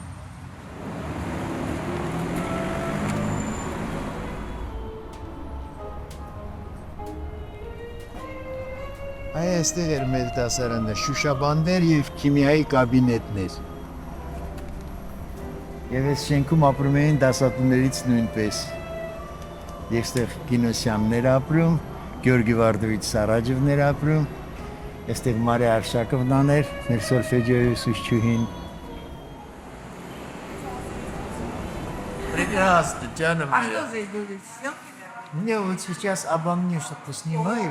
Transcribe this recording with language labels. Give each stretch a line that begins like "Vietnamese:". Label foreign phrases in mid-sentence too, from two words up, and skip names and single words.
Armenian: Այստեղ էր մեր դասարանը, շուշաբաններ եւ քիմիայի կաբինետներ։ Եվ այս շենքում ապրում էին դասատուներից նույնպես։ Եստեղ Կինոսյաններ ապրում, Գյորգի Վարդովիչ Սարաջևներ ապրում, այստեղ Մարիա Արշակովնան էր, մեր սոլֆեջիոյի ուսուցչուհին։
Russian: Прекрасно, Джана моя. А что за эволюция? Мне вот сейчас обо мне что-то снимают.